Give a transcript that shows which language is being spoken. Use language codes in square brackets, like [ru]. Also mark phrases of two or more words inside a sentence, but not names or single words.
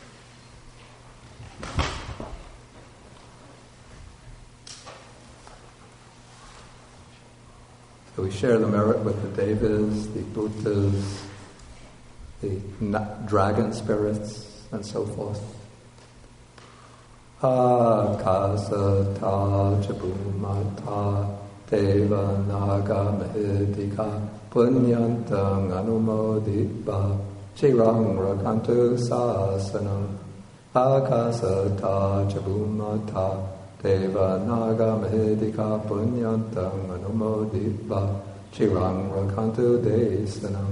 [en] So we share the merit with the devas, the bhutas, the dragon spirits, and so forth. [pi] Akasa ta chabumata deva naga mahidika punyantang anumoditva chirang rakantu sasanam. Akasa ta chabumata Deva naga mahedika punyantang anumoditva chirang rakantu desanam.